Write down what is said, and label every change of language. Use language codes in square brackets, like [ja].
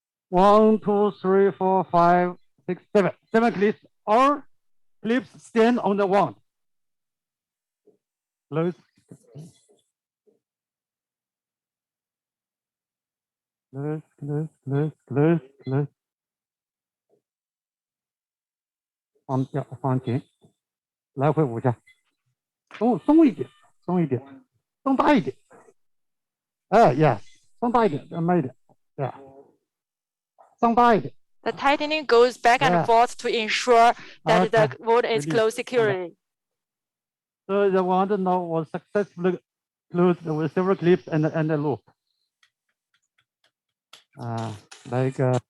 [en] 1, 2, 3, 4, 5, 6, 7. 7 clips. All clips stand on the wound. Close. Close, close, close, close, close. [zh] 放掉，放紧，来回5下，松一点，松一点，松大一点。 yes， 松大一点，慢一点，对，松大一点。 [en] The tightening goes back and forth to ensure that the wound is closed securely. So the wound now was successfully closed with several clips and a loop. Like